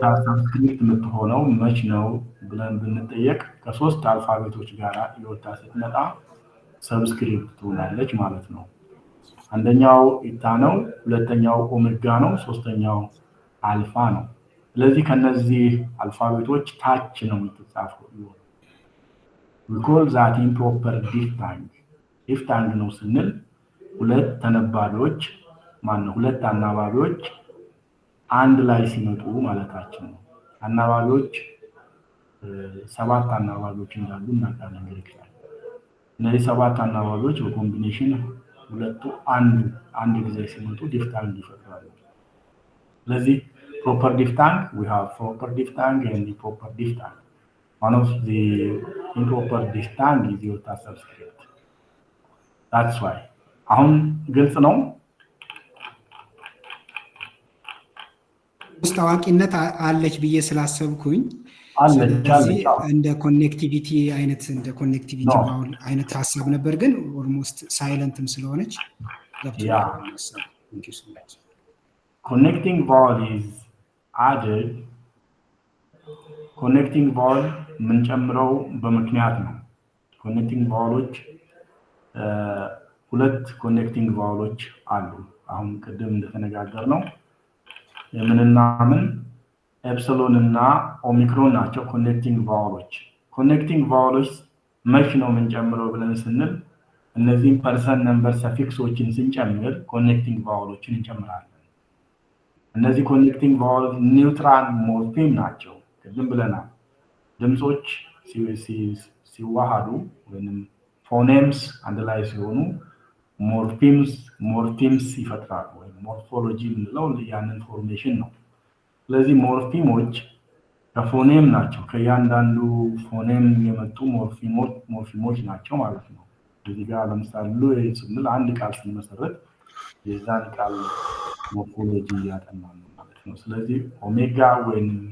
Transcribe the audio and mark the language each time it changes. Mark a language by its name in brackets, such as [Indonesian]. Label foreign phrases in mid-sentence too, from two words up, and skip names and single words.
[Amharic] ሰብስክሪፕት የምትሆነው መች ነው ብለን ብንጠየቅ ከሶስት አልፋቤቶች ጋር ኢዮታ ስትመጣ ሰብስክሪፕት ትሆናለች ማለት ነው። አንደኛው ኢታ ነው፣ ሁለተኛው ኦሜጋ ነው፣ ሶስተኛው አልፋ ነው። ስለዚህ ከነዚህ አልፋቤቶች ታች ነው የምትጻፈው። [English] we call that improper diphthong [Amharic] ነው ስንል ሁለት ተነባቢዎች ማነው ሁለት አናባቢዎች አንድ ላይ ሲመጡ ማለታችን ነው። አናባቢዎች 7 አናባቢዎች እንዳሉ እናውቃለን ግሪክ ላይ። እነዚህ 7 አናባቢዎች በኮምቢኔሽን ሁለቱ አንድ ጊዜ ሲመጡ ዲፍታንግ ይፈጥራሉ። ስለዚህ [English] proper diphthong, we have proper diphthong and improper diphthong. One of the improper diphthong is iota subscript. That's why. [Amharic] አሁን ግልጽ ነው። ውስጥ አዋቂነት አለች ብዬ ስላሰብኩኝ ስለዚህ እንደ [English] connectivity vowel [Amharic] አይነት ሀሳብ ነበር፣ ግን [English] almost silent [Amharic] ስለሆነች [English] connecting vowel is added. connecting vowel [Amharic] የምንጨምረው በምክንያት ነው። [English] connecting vowelዎች [Amharic] ሁለት [English] connecting vowelዎች [Amharic] አሉ። አሁን ቅድም እንደተነጋገርነው የምንና ምን ኤፕሲሎን እና ኦሚክሮን ናቸው [English] connecting vowelዎች። connecting vowelዎች [Amharic] መች ነው የምንጨምረው ብለን ስንል እነዚህን [English] person number suffixes [Amharic] ስንጨምር [English] connecting vowelዎችን [Amharic] እንጨምራለን። እነዚህ [English] connecting vowels neutral morpheme [Amharic] ናቸው። ቅድም ብለናል ድምጾች ሲዋሃዱ ወይንም ፎኔምስ አንድ ላይ ሲሆኑ ሞርፊምስ ይፈጥራሉ። ወይ ሞርፎሎጂ የምንለው ያንን ፎርሜሽን ነው። ስለዚህ ሞርፊሞች ከፎኔም ናቸው። ከያንዳንዱ ፎኔም የመጡ ሞርፊሞች ናቸው ማለት ነው። እዚህ ጋር ለምሳሌ ሉይ ስንል አንድ ቃል ስንመሰረት የዛን ቃል ሞርፎሎጂ ያጠናል ማለት ነው። ስለዚህ ኦሜጋ ወይም